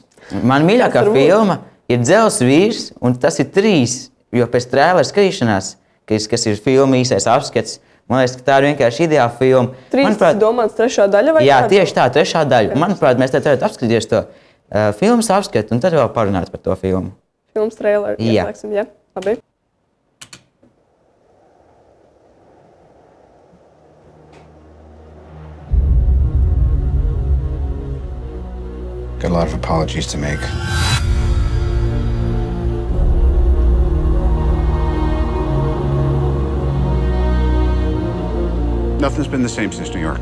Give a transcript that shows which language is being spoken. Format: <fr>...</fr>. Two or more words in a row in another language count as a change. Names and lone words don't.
<lv>Mana mīļākā filma ir Dzelzs vīrs, un tas ir 3, jo pēc trēlera skatīšanās, kas ir filma īsais apskats, man liekas, ka tā ir vienkārši ideāla filma. 3 domāts 3. daļa vai jā, tieši tā, 3. daļa. Manuprāt, mēs tad varētu apskatīties to filmas apskatu, un tad vēl parunāt par to filmu. Filmas trēleru ieslēgsim, jā? Labi.</lv> <en>Got a lot of apologies to make. Nothing's been the same since New York.</en>